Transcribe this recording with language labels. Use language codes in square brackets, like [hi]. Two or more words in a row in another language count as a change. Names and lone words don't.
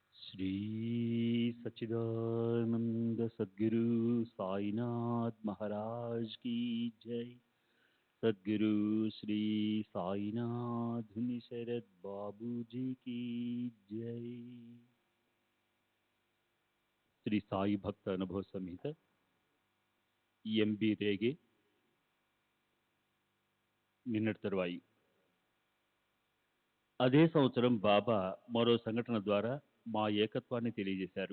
[hi] श्री सच्चिदानंद सद्गुरु साईनाथ महाराज की जय। सद्गुरु श्री साईनाथ शरद बाबू जी की जय। [te] శ్రీ సాయి భక్త అనుభవ సంహిత ఎంబి రేగే నిన్నటి తరువాయి. అదే సంవత్సరం బాబా మరో సంఘటన ద్వారా మా ఏకత్వాన్ని తెలియజేశారు.